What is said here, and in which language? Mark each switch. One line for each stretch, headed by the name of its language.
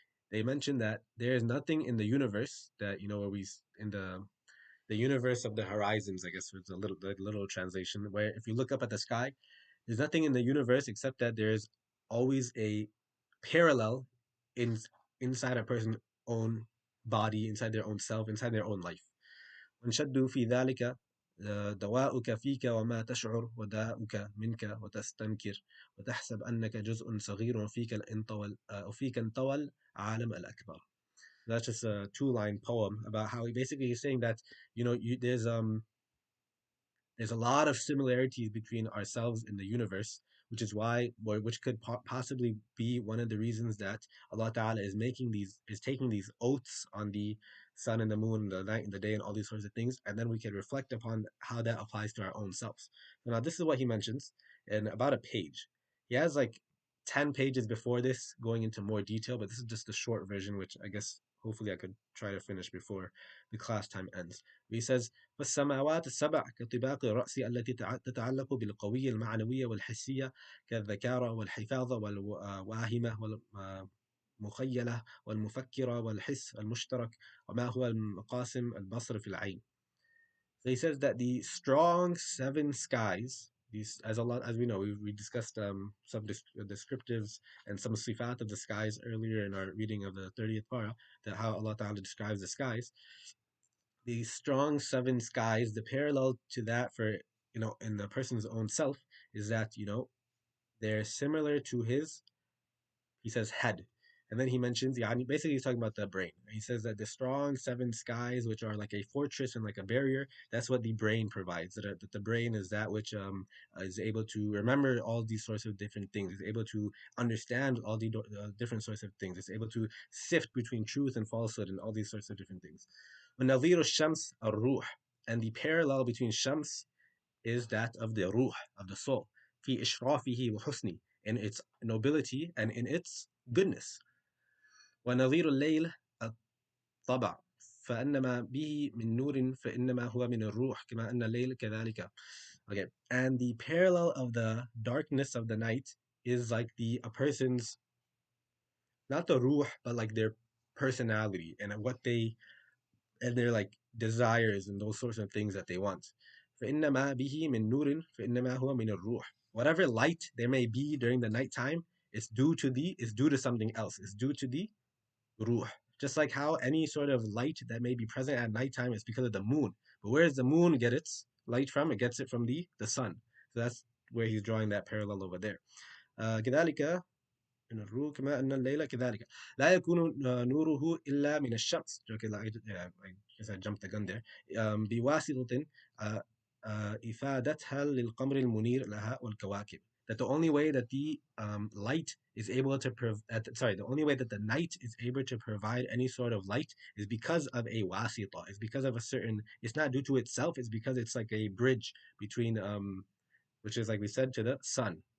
English: They mention that there is nothing in the universe that, where in the universe of the horizons, I guess it's a little the literal translation, where if you look up at the sky, there's nothing in the universe except that there's always a parallel in inside a person's own body, inside their own self, inside their own life.
Arabic: وانشدوا في ذلك دواؤك فيك وما تشعر وداؤك منك وتستنكر وتحسب أنك جزء صغير وفيك انطوى العالم الأكبر.
English: That's just a two-line poem about how he basically is saying that there's a lot of similarities between ourselves in the universe, which is why, or which could possibly be one of the reasons that Allah Ta'ala is taking these oaths on the sun and the moon, the night and the day, and all these sorts of things, and then we can reflect upon how that applies to our own selves. Now, this is what he mentions in about a page. He has like 10 pages before this going into more detail, but this is just the short version, which I guess hopefully I could try to finish before the class time ends.
Arabic: He says, فالسماوات السبع كطباق الرأس التي تتعلق بالقوية المعنوية والحسية كالذكارة والحفاظة والواهمة والمخيلة والمفكرة والحس المشترك وما هو المقاسم البصر في العين.
English: So he says that the strong seven skies, these as a lot as we know, we discussed some descriptives and some sifat of the skies earlier in our reading of the 30th parah, that how Allah Ta'ala describes the skies. The strong seven skies, the parallel to that for in the person's own self is that they're similar to his, he says, head. And then he mentions, yeah, basically he's talking about the brain. He says that the strong seven skies, which are like a fortress and like a barrier, that's what the brain provides. That the brain is that which is able to remember all these sorts of different things. It's able to understand all the different sorts of things. It's able to sift between truth and falsehood and all these sorts of different things.
Arabic: وَنَظِيرُ الشَّمْسِ الروح,
English: and the parallel between Shams is that of the ruh, of the soul,
Arabic: في إشرافه وحسنه,
English: in its nobility and in its goodness.
Arabic: ونظير الليل الطبع فإنما به من نور فإنما هو من الروح كما أن الليل كذلك.
English: Okay, and the parallel of the darkness of the night is like a person's, not the ruh, but like their personality and what they and their like desires and those sorts of things that they want.
Arabic: فإنما به من نور فإنما هو من الروح.
English: Whatever light there may be during the nighttime is due to something else. It's due to the ruh. Just like how any sort of light that may be present at nighttime is because of the moon. But where does the moon get its light from? It gets it from the sun. So that's where he's drawing that parallel over there.
Arabic: كذلك من الروح كما أن الليل كذلك لا يكون نوره إلا من الشمس.
English: Okay, I guess I jumped the gun there.
Arabic: بواسطة إفادتها للقمر المنير لها والكواكب.
English: That the only way that the light is able to the only way that the night is able to provide any sort of light is because of a wasita. It's because of a certain. It's not due to itself. It's because it's like a bridge between which is like we said to the sun.